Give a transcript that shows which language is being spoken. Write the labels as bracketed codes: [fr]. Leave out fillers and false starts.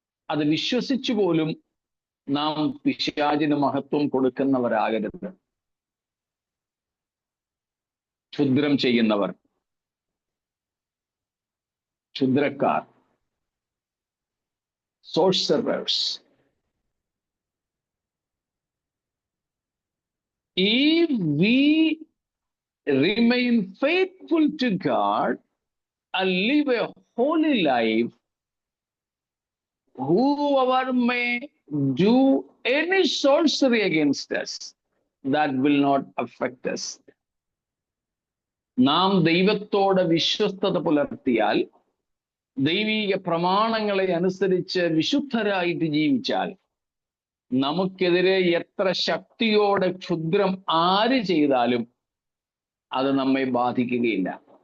[ml] അത് വിശ്വസിച്ചു പോലും നാം പിശാചിന് മഹത്വം കൊടുക്കുന്നവരാകരുത്. ക്ഷുദ്രം ചെയ്യുന്നവർ, ക്ഷുദ്രക്കാർ, sorcerers. [en] If we remain faithful to God and live a holy life, whoever may do any sorcery against us, that will not affect us. [ml] നാം ദൈവത്തോട് വിശ്വസ്തത പുലർത്തിയാൽ, ദൈവീക പ്രമാണങ്ങളെ അനുസരിച്ച് വിശുദ്ധരായിട്ട് ജീവിച്ചാൽ, നമുക്കെതിരെ എത്ര ശക്തിയോടെ ക്ഷുദ്രം ആര് ചെയ്താലും അത് നമ്മെ ബാധിക്കുകയില്ല.